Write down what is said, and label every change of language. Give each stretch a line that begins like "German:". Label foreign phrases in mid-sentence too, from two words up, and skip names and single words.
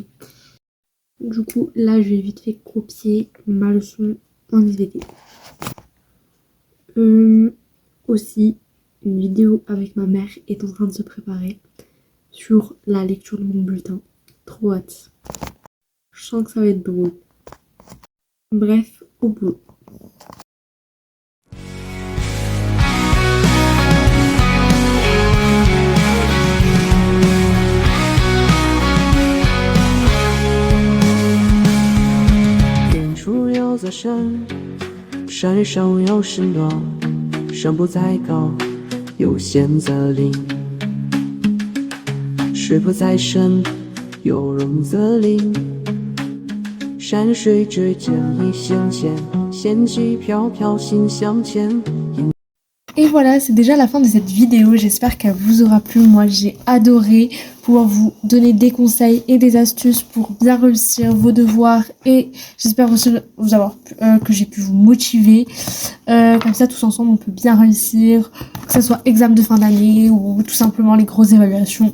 French: Du coup là je vais vite fait copier ma leçon en SVT. Aussi une vidéo avec ma mère est en train de se préparer sur la lecture de mon bulletin. Trop hâte. Je sens que ça va être drôle. Bref, au boulot.
Chinese: 远处有座山，山上有山峦，山不在高，有仙则灵；水不在深，有容则灵。山水之间一线牵，仙气飘飘心相牵。
French: Et voilà, c'est déjà la fin de cette vidéo, j'espère qu'elle vous aura plu. Moi j'ai adoré pouvoir vous donner des conseils et des astuces pour bien réussir vos devoirs et j'espère aussi vous avoir que j'ai pu vous motiver. Comme ça tous ensemble on peut bien réussir, que ce soit examen de fin d'année ou tout simplement les grosses évaluations.